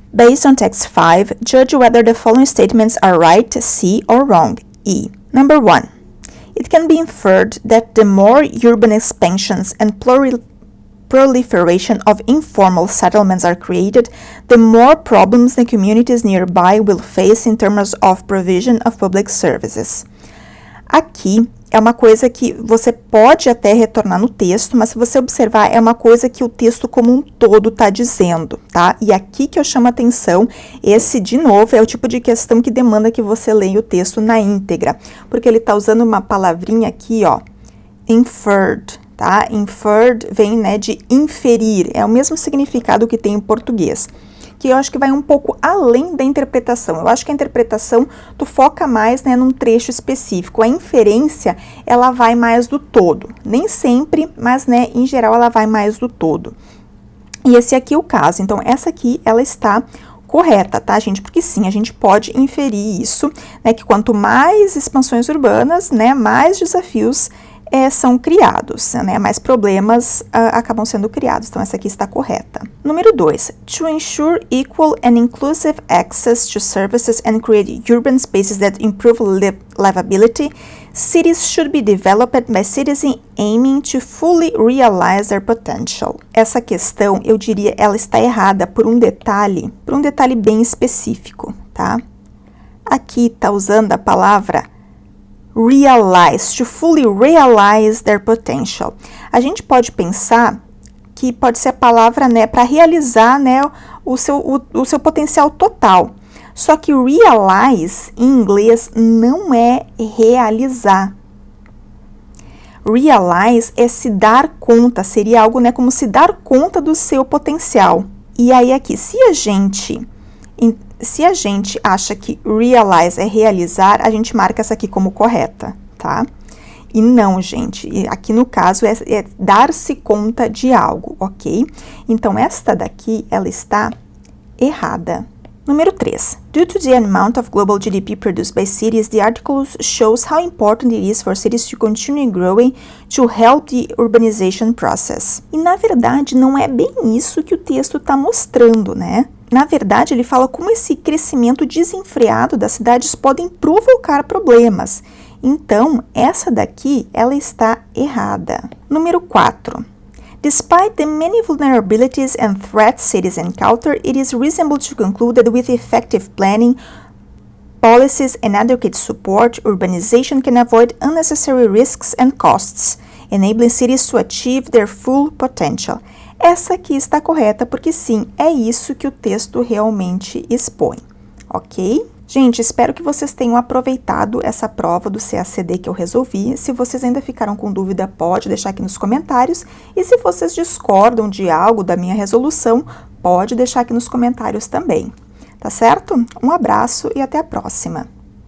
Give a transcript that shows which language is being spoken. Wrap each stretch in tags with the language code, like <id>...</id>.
<en>Based on text 5, judge whether the following statements are right, C, or wrong, E. Number 1. It can be inferred that the more urban expansions and proliferation of informal settlements are created, the more problems the communities nearby will face in terms of provision of public services.</en> <pt>Aqui é uma coisa que você pode até retornar no texto, mas se você observar, é uma coisa que o texto como um todo está dizendo, tá? E aqui que eu chamo a atenção, esse, de novo, é o tipo de questão que demanda que você leia o texto na íntegra, porque ele está usando uma palavrinha aqui, ó, inferred, tá? Inferred vem, né, de inferir, é o mesmo significado que tem em português, que eu acho que vai um pouco além da interpretação. Eu acho que a interpretação tu foca mais, né, num trecho específico. A inferência, ela vai mais do todo. Nem sempre, mas, né, em geral, ela vai mais do todo. E esse aqui é o caso. Então, essa aqui, ela está correta, tá, gente? Porque sim, a gente pode inferir isso, né, que quanto mais expansões urbanas, né, mais desafios são criados, né? Mais problemas acabam sendo criados. Então, essa aqui está correta. Número 2.</pt> <en>To ensure equal and inclusive access to services and create urban spaces that improve livability, cities should be developed by citizens aiming to fully realize their potential.</en> <pt>Essa questão, eu diria, ela está errada por um detalhe bem específico, tá? Aqui está usando a palavra realize,</pt> <en>to fully realize their potential.</en> <pt>A gente pode pensar que pode ser a palavra, né, para realizar, né, o seu potencial total. Só que realize, em inglês, não é realizar. Realize é se dar conta, seria algo, né, como se dar conta do seu potencial. E aí aqui, se a gente acha que realize é realizar, a gente marca essa aqui como correta, tá? E não, gente, aqui no caso é dar-se conta de algo, ok? Então, esta daqui, ela está errada. Número 3.</pt> <en>Due to the amount of global GDP produced by cities, the article shows how important it is for cities to continue growing to help the urbanization process.</en> <pt>E na verdade não é bem isso que o texto está mostrando, né? Na verdade ele fala como esse crescimento desenfreado das cidades podem provocar problemas. Então essa daqui ela está errada. Número 4.</pt> <en>Despite the many vulnerabilities and threats cities encounter, it is reasonable to conclude that with effective planning, policies, and adequate support, urbanization can avoid unnecessary risks and costs, enabling cities to achieve their full potential.</en> <pt>Essa aqui está correta porque sim, é isso que o texto realmente expõe, ok? Gente, espero que vocês tenham aproveitado essa prova do CACD que eu resolvi. Se vocês ainda ficaram com dúvida, pode deixar aqui nos comentários. E se vocês discordam de algo da minha resolução, pode deixar aqui nos comentários também. Tá certo? Um abraço e até a próxima!</pt>